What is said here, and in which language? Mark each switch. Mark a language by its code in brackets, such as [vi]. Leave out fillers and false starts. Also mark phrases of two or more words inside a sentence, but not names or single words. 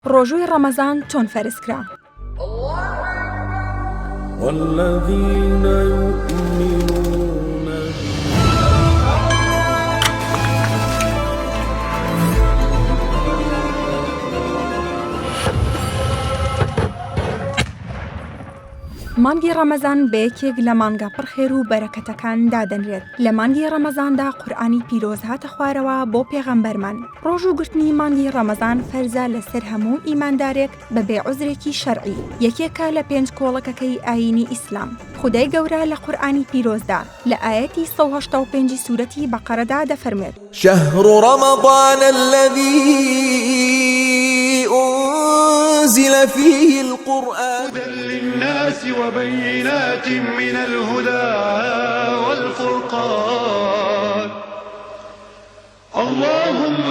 [ckb] ڕۆژووی ڕەمەزان چۆن فەرزکرا؟ [ar] والذين يؤمنون [ckb] مانگی ڕەمەزان بەیەکێک لە مانگا پڕ خێر و بەرەکەتەکان دادەنرێت. لە مانگی ڕەمەزاندا قورئانی پیرۆز هاتە خوارەوە بۆ پێغەمبەرمان. ڕۆژ و گرتنی مانگی ڕەمەزان فەرزە لەسەر هەموو ئیماندارێک بەبێ عوزرێکی شەرعی. یەکێکە لە 5 کۆڵەکەکەی ئاینی ئیسلام. خودای گەورە لە قورئانی پیرۆزدا لە ئاەتی 185 سوورەتی بەقەرەدا دەفەرمێت: [ar] شهر رمضان الذي أنزل فيه القرآن هدى للناس وبينات من الهدى والفرقان اللهم